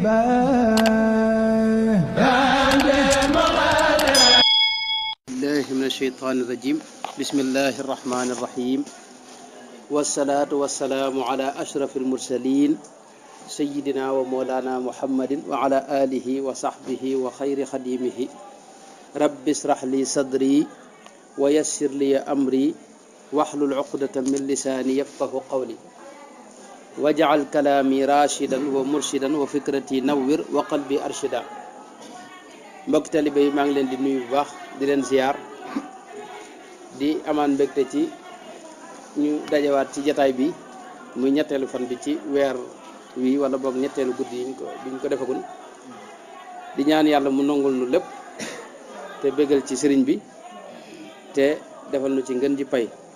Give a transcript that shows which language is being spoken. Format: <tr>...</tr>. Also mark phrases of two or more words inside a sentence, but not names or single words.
<ar>الله من الشيطان الرجيم بسم الله الرحمن الرحيم والصلاة والسلام على أشرف المرسلين سيدنا ومولانا محمد وعلى آله وصحبه وخير خديمه رب اشرح لي صدري ويسر لي أمري واحلل عقدة من لساني يفقه قولي واجعل كلامي راشدا ومرشدا وفكرتي نور وقلبي أرشدا</ar> <wo>mbokk talibé yi maa ngi leen di nuyu bu baax di leen ziar di amaan mbégte ci ñu dajawaat ci jataay bi muy ñetteelu fan bi ci weer wi wala boog ñetteelu guddi yi biñ ko defagul di ñaan yàlla mu nongul nu lépp te bégal ci sëriñ bi te defal nu ci ngën ji pay</wo>